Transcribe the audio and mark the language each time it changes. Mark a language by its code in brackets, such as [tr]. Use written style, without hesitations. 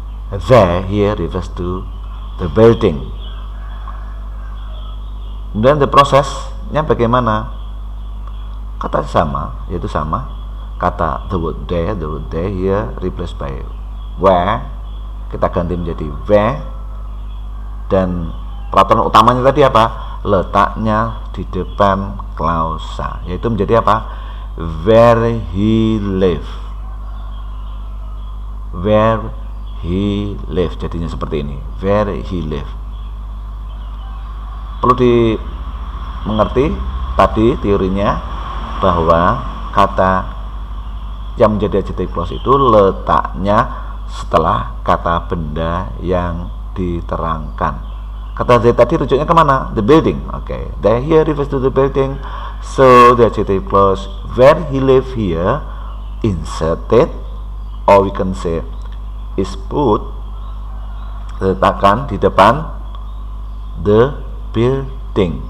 [en] There here refers to the building. [id] Kemudian the prosesnya bagaimana? Kata sama, yaitu sama. [en] Kata the word there here replaced by where. [id] Kita ganti menjadi where. Dan peraturan utamanya tadi apa? Letaknya di depan klausa, yaitu menjadi apa? [en] Where he live. Where he live, jadinya seperti ini. Where he live. [id] Perlu dimengerti tadi teorinya, bahwa kata yang menjadi adjective clause itu letaknya setelah kata benda yang diterangkan. Kata Z tadi rujuknya kemana? The building. [en] Okay, there here refers to the building. So the adjective clause where he live here inserted, or we can say is put, letakkan di depan the building.